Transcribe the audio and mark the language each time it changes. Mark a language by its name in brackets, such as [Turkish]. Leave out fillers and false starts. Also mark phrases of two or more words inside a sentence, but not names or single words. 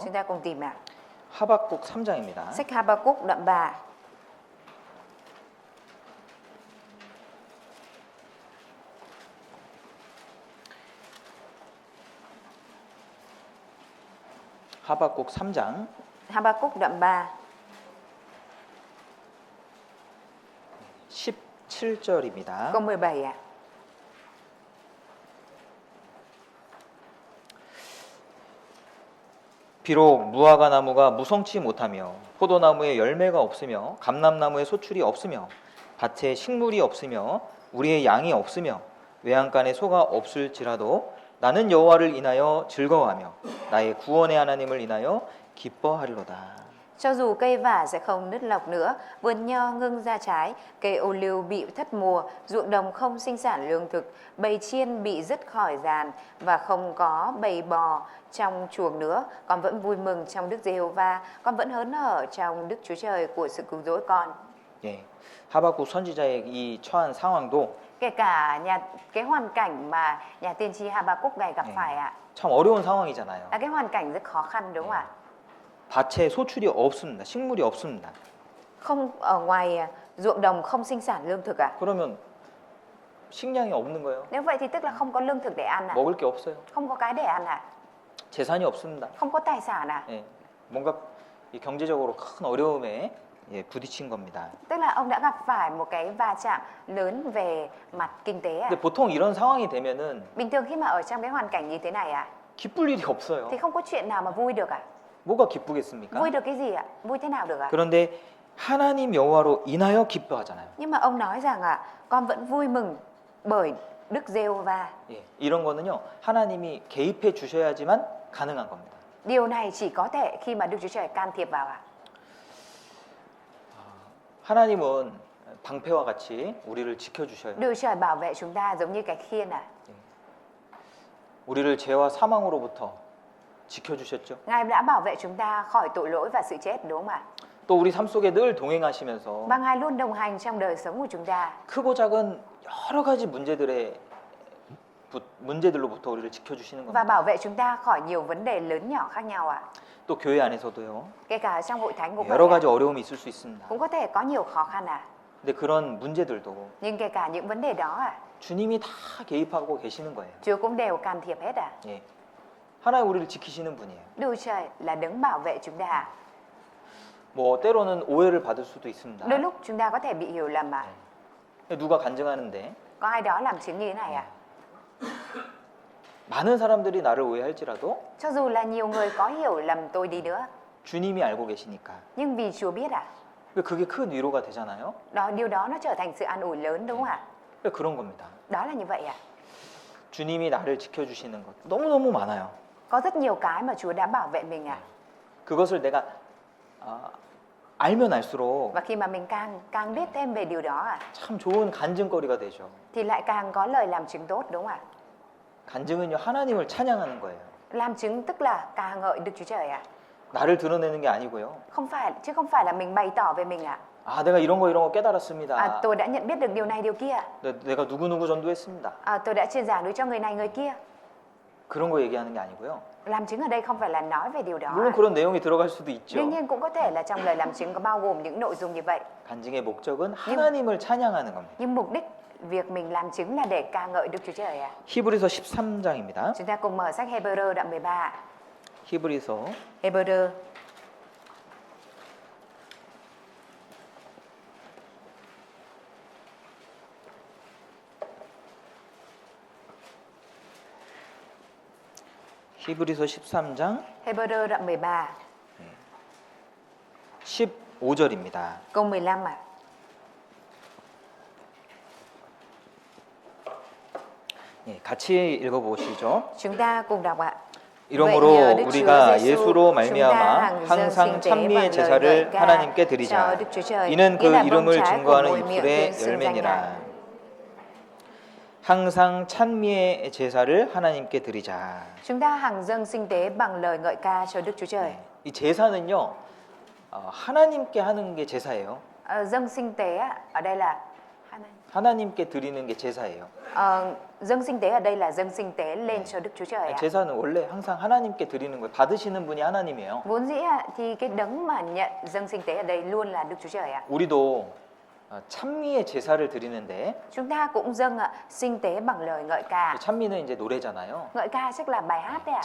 [Vietnamese] chúng ta cùng tìm ạ. [Korean] 하박국 3장입니다. [Vietnamese] Sách Habakkuk đoạn 3. [Korean] 하박국 3장 [Vietnamese] Habakkuk đoạn 3, [Korean] 17절입니다. [Vietnamese] câu 17 ạ. [Korean] 비록 무화과 나무가 무성치 못하며 포도나무에 열매가 없으며 감람나무에 소출이 없으며 밭에 식물이 없으며 우리의 양이 없으며 외양간에 소가 없을지라도 나는 여호와를 인하여 즐거워하며 나의 구원의 하나님을 인하여 기뻐하리로다. [Vietnamese] Cho dù cây vả sẽ không nứt lọc nữa, vườn nho ngưng ra trái, cây ô liu bị thất mùa, ruộng đồng không sinh sản lương thực, bầy chiên bị dứt khỏi giàn và không có bầy bò trong chuồng nữa, con vẫn vui mừng trong Đức Giê-hô-va, con vẫn hớn hở trong Đức Chúa Trời của sự cứu rỗi con. [Korean] 예, 하박국 선지자의 이 처한 상황도 [Vietnamese] Kể cả cái hoàn cảnh mà nhà tiên tri Habakkuk này gặp phải ạ, [Korean] 참 어려운 상황이잖아요. [Vietnamese] là cái hoàn cảnh rất khó khăn đúng không ạ? [Korean] 밭에 소출이 없습니다. 식물이 없습니다. [Vietnamese] Không, ở ngoài ruộng đồng không sinh sản lương thực ạ. [Korean] 그러면 식량이 없는 거예요. [Vietnamese] Nếu vậy thì tức là không có lương thực để ăn ạ. [Korean] 먹을 게 없어요. [Vietnamese] Không có cái để ăn ạ. [Korean] 재산이 없습니다. [Vietnamese] Không có tài sản ạ. [Korean] 예, 뭔가 이 경제적으로 큰 어려움에 예, 부딪힌 겁니다. [Vietnamese] Tức là ông đã gặp phải một cái va chạm lớn về mặt kinh tế ạ. [Korean] 근데 보통 이런 상황이 되면은 [Vietnamese] Bình thường khi mà ở trong cái hoàn cảnh như thế này ạ, [Korean] 기쁠 일이 없어요. [Vietnamese] thì không có chuyện nào mà vui được ạ. [Korean] 뭐가 기쁘겠습니까? [Vietnamese] Vui được cái gì ạ? Vui thế nào được ạ? [Korean] 그런데 하나님 여호와로 인하여 기뻐하잖아요. [Vietnamese] Nhưng mà ông nói rằng ạ, con vẫn vui mừng bởi Đức Giê-hô-va. [Korean] 예, 이런 거는요 하나님이 개입해 주셔야지만 가능한 겁니다. [Vietnamese] Điều này chỉ có thể khi mà Đức Chúa Trời can thiệp vào ạ. [Korean] 하나님은 방패와 같이 우리를 지켜주셔요. [Vietnamese] Đức Chúa Trời bảo vệ chúng ta giống như cái khiên ạ. [Korean] 우리를 죄와 사망으로부터 지켜주셨죠. [Vietnamese] Ngài đã bảo vệ chúng ta khỏi tội lỗi và sự chết đúng không ạ? [Korean] 또 우리 삶 속에 늘 동행하시면서 [Vietnamese] Và Ngài luôn đồng hành trong đời sống của chúng ta. [Korean] 크고 작은 여러 가지 문제들로부터 우리를 지켜주시는 [Vietnamese] Và [Korean] 겁니다. [Vietnamese] bảo vệ chúng ta khỏi nhiều vấn đề lớn nhỏ khác nhau ạ. [Korean] 또 교회 안에서도요 [Vietnamese] Kể cả trong hội thánh của [Korean] 여러 [Vietnamese] vậy [Korean] 가지 어려움이 있을 수 있습니다. [Vietnamese] cũng có thể có nhiều khó khăn ạ. [Korean] 근데 그런 문제들도 [Vietnamese] Nhưng kể cả những vấn đề đó ạ, [Korean] 주님이 다 개입하고 계시는 거예요. [Vietnamese] Chúa cũng đều can thiệp hết ạ. [Korean] 예. 하나님 우리를 지키시는 분이에요. [Vietnamese] Đức Chúa Trời là đấng bảo vệ chúng ta. [Korean] 뭐 때로는 오해를 받을 수도 있습니다. [Vietnamese] Đôi lúc chúng ta có thể bị hiểu lầm mà. [Korean] 누가 간증하는데 [Vietnamese] Có ai đó làm chứng như thế này ạ? [Korean] 많은 사람들이 나를 오해할지라도 [Vietnamese] Cho dù là nhiều người có hiểu lầm tôi đi nữa, [Korean] 주님이 알고 계시니까 [Vietnamese] nhưng vì Chúa biết ạ, [Korean] 그게 큰 위로가 되잖아요. [Vietnamese] điều đó nó trở thành sự an ủi lớn đúng không ạ? [Korean] 그런 겁니다. [Vietnamese] Đó là như vậy ạ. [Korean] 주님이 나를 지켜주시는 것 너무너무 많아요. [Vietnamese] Có rất nhiều cái mà Chúa đã bảo vệ mình ạ. [Korean] 그것을 내가 알면 알수록 [Vietnamese] Và khi mà mình càng biết thêm về điều đó ạ, [Korean] 참 좋은 간증거리가 되죠. [Vietnamese] thì lại càng có lời làm chứng tốt đúng không ạ? [Korean] 간증은요 하나님을 찬양하는 거예요. [Vietnamese] Làm chứng tức là ca ngợi Đức Chúa Trời ạ. [Korean] 나를 드러내는 게 아니고요. [Vietnamese] Không phải là mình bày tỏ về mình ạ. [Korean] 아 내가 이런 거 깨달았습니다. [Vietnamese] Tôi đã nhận biết được điều này điều kia. [Korean] 내가 누구 전도했습니다. [Vietnamese] Tôi đã truyền giảng đối cho người này người kia. [Korean] 그런 거 얘기하는 게 아니고요. [Vietnamese] Làm chứng ở đây không phải là nói về điều đó. [Korean] 물론 그런 내용이 들어갈 수도 있죠. [Vietnamese] Đương nhiên cũng có thể là trong lời làm chứng có bao gồm những nội dung như vậy. [Korean] 간증의 목적은 하나님을 찬양하는 겁니다. [Vietnamese] Nhưng mục đích việc mình làm chứng là để ca ngợi Đức Chúa Trời ạ. [Korean] 히브리서 13장입니다. [Vietnamese] Chúng ta cùng mở sách Hebrew đoạn 13. [Korean] 히브리서 [Vietnamese] Hebrew [Korean] 히브리서 13장 [Vietnamese] Hebrew đoạn 13 [Korean] 15절입니다. [Vietnamese] câu 15 ạ. [Korean] 예, 같이 읽어보시죠. [Vietnamese] Chúng ta cùng đọc ạ. [Korean] 이러므로 우리가 예수로 말미암아 항상 찬미의 제사를 하나님께 드리자. 이는 그 이름을 증거하는 입술의 열매니라. 항상 찬미의 제사를 하나님께 드리자. [Vietnamese] Chúng ta hằng dâng sinh tế bằng lời ngợi ca cho Đức Chúa Trời. [Korean] 이 제사는요 하나님께 하는 게 제사예요. [Vietnamese] Dâng sinh tế ở đây là [Korean] 하나님께 드리는 게 제사예요. [Vietnamese] dâng sinh tế ở đây là dâng sinh tế lên cho Đức Chúa Trời ạ. [Korean] 제사는 원래 항상 하나님께 드리는 거예요. 받으시는 분이 하나님이에요. [Vietnamese] Vốn dĩ thì cái đấng mà nhận dâng sinh tế ở đây luôn là Đức Chúa Trời ạ. [Korean] 우리도 찬미의 제사를 드리는데 [Vietnamese] Chúng ta cũng dâng sinh tế bằng lời ngợi ca. [Korean] 찬미는 이제 노래잖아요. [Vietnamese] Ngợi ca chắc là bài hát đấy ạ.